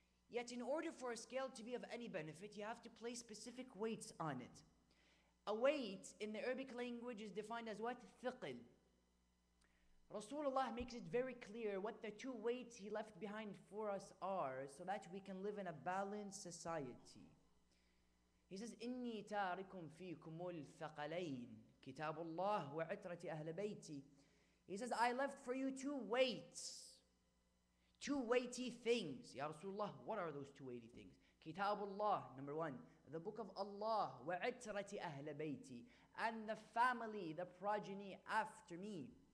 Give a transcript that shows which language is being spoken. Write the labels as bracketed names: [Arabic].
[English] Yet in order for a scale to be of any benefit, you have to place specific weights on it. A weight in the Arabic language is defined as what? Thiql. Rasulullah makes it very clear what the 2 weights He left behind for us are, so that we can live in a balanced society. He says, [Arabic] إِنِّي تَارِكُمْ فِيكُمُ الثَّقَلَيْنِ كِتَابُ اللَّهِ وَعِتْرَةِ أَهْلِ بَيْتِ. [English] He says, I left for you 2 weights, 2 weighty things. Ya Rasulullah, what are those 2 weighty things? Kitabullah, number 1, the book of Allah, [Arabic] وَعِتْرَةِ أَهْلِ بَيْتِ, [English] and the family, the progeny after me.